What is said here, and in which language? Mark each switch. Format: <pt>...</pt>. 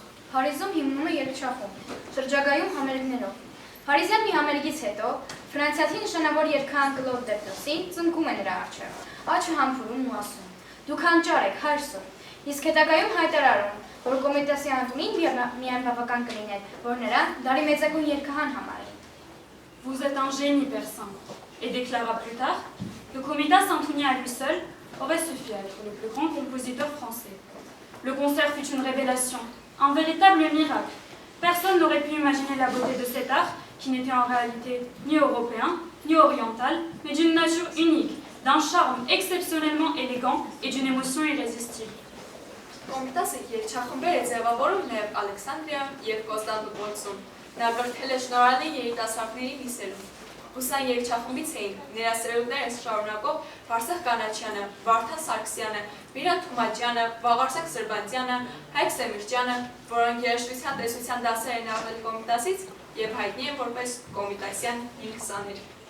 <hy>Փարիզում հիմնում է երգչախումբ, շրջագայում համերգներով։ Փարիզյան մի համերգից հետո ֆրանսիացի նշանավոր երգահան Կլոդ Դեբյուսին ծնկում է նրա առջև, աչը համբուրում ու ասում. «Դուք հանճար եք, հայր սոր», իսկ հետագայում հայտարարում, որ Կոմիտասի անդունին միայն բավական կլիներ, որ նրան դարի մեծագույն երգահան համարել։</hy> <fr>Vous êtes un génie persan, et déclara plus tard que Comitas Antouni à lui seul aurait suffi à être le plus grand compositeur français. Le concert fut une révélation, un véritable miracle. Personne n'aurait pu imaginer la beauté de cet art qui n'était en réalité ni européen, ni oriental, mais d'une nature unique, d'un charme exceptionnellement élégant et d'une émotion irrésistible.</fr> <hy>Կոմիտասը երգչախմբեր է ձևավորում նաև Ալեքսանդրիայում և Կոստանդնուպոլսում, նա կրթել է շնորհալի երիտասարդների նիսերում։ Ուսան երգչախմբից էին ներասերունդները շարունակող Վարսեղ Կանաչյանը, Վարդան Սարգսյանը, Միրան Թումաջյանը, Վաղարսակ Սրբանդյանը, Հայկ Սեմիրճյանը, որոնք երաժշտության տեսության դասեր են առել Կոմիտասից և հայտնի են որպես կոմիտասյան երգսաներ։</hy>